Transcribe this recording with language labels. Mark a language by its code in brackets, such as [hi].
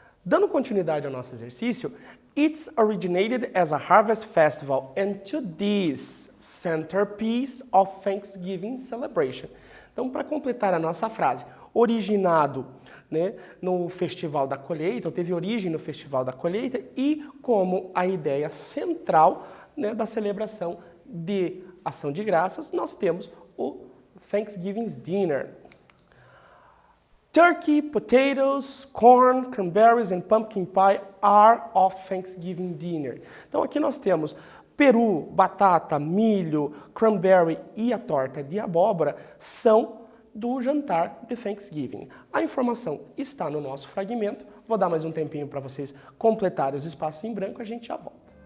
[pt] Dando continuidade ao nosso exercício, [en] it's originated as a harvest festival and to this centerpiece of Thanksgiving celebration. [pt] Então, para completar a nossa frase, originado, né, no Festival da Colheita, ou teve origem no Festival da Colheita, e como a ideia central, né, da celebração de Ação de Graças, nós temos o Thanksgiving's Dinner. [en] Turkey, potatoes, corn, cranberries and pumpkin pie are of Thanksgiving dinner. [pt] Então aqui nós temos peru, batata, milho, cranberry e a torta de abóbora são do jantar de Thanksgiving. A informação está no nosso fragmento. Vou dar mais um tempinho para vocês completarem os espaços em branco, a gente já volta.